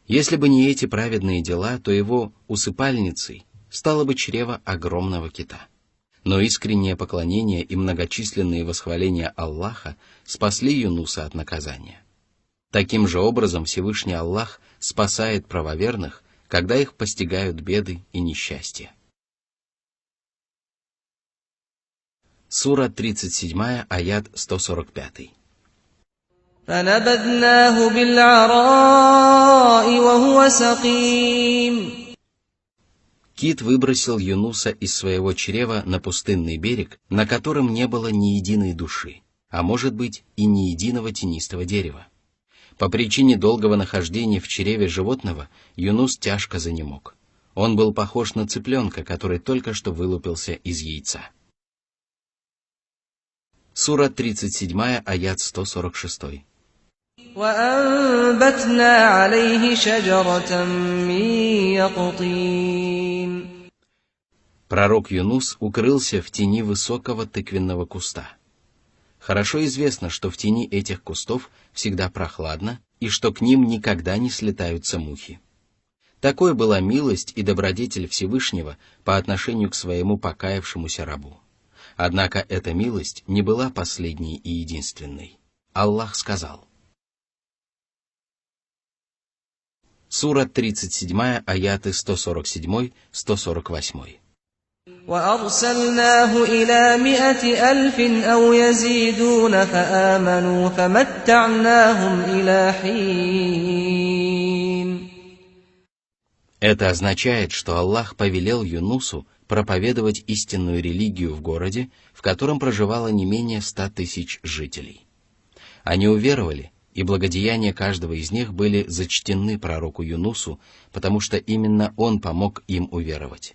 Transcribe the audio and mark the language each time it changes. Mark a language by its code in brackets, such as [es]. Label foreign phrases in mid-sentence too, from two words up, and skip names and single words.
[ru] Если бы не эти праведные дела, то его усыпальницей стало бы чрево огромного кита. Но искреннее поклонение и многочисленные восхваления Аллаха спасли Юнуса от наказания. Таким же образом Всевышний Аллах спасает правоверных, когда их постигают беды и несчастья. Сура 37, аят 145. [ar] فَنَبَذْنَاهُ بِالْعَرَاءِ وَهُوَ سَقِيمٌ. [ru] Кит выбросил Юнуса из своего чрева на пустынный берег, на котором не было ни единой души, а может быть и ни единого тенистого дерева. По причине долгого нахождения в чреве животного Юнус тяжко занемог. Он был похож на цыпленка, который только что вылупился из яйца. Сура 37, аят 146. [ar] وَأَنبَتْنَا عَلَيْهِ شَجَرَةً مِّن يَقْطِينٍ. [ru] Пророк Юнус укрылся в тени высокого тыквенного куста. Хорошо известно, что в тени этих кустов всегда прохладно и что к ним никогда не слетаются мухи. Такой была милость и добродетель Всевышнего по отношению к своему покаявшемуся рабу. Однако эта милость не была последней и единственной. Аллах сказал. Сура 37, аяты 147-148. [ar] وَأَرْسَلْنَاهُ إِلَى 100 أَلْفٍ أَوْ يَزِيدُونَ فَآمَنُوا فَمَتَّعْنَاهُمْ إِلَى حِينٍ. [ru] Это означает, что Аллах повелел Юнусу проповедовать истинную религию в городе, в котором проживало не менее 100 тысяч жителей. Они уверовали, и благодеяния каждого из них были зачтены пророку Юнусу, потому что именно он помог им уверовать.